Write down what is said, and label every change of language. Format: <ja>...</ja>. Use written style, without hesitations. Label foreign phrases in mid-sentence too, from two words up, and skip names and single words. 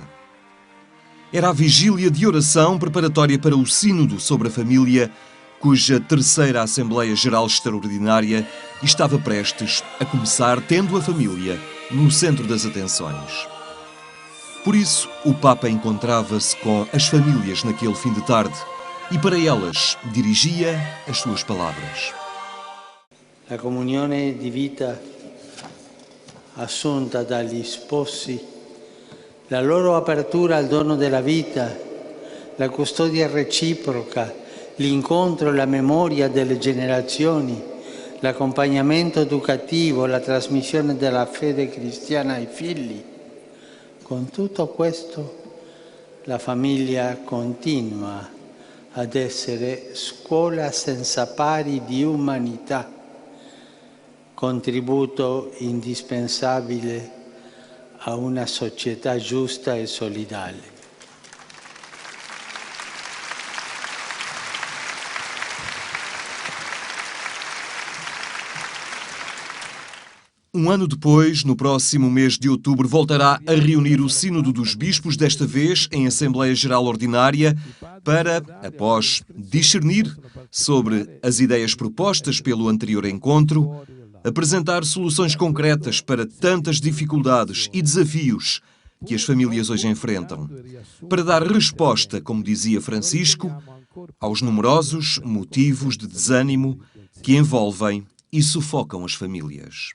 <pt>Era a vigília de oração preparatória para o Sínodo sobre a Família, cuja terceira Assembleia Geral Extraordinária estava prestes a começar, tendo a família no centro das atenções. Por isso, o Papa encontrava-se com as famílias naquele fim de tarde e para elas dirigia as suas palavras.</pt> <it>La comunione di vita assunta dagli sposi, la loro apertura al dono della vita, la custodia reciproca, l'incontro e la memoria delle generazioni, l'accompagnamento educativo, la trasmissione della fede cristiana ai figli. Con tutto questo, la famiglia continua ad essere scuola senza pari di umanità, contributo indispensabile a una società giusta e solidale.</it> <pt>Um ano depois, no próximo mês de outubro, voltará a reunir o Sínodo dos Bispos, desta vez em Assembleia Geral Ordinária, para, após discernir sobre as ideias propostas pelo anterior encontro, apresentar soluções concretas para tantas dificuldades e desafios que as famílias hoje enfrentam, para dar resposta, como dizia Francisco, aos numerosos motivos de desânimo que envolvem e sufocam as famílias.</pt>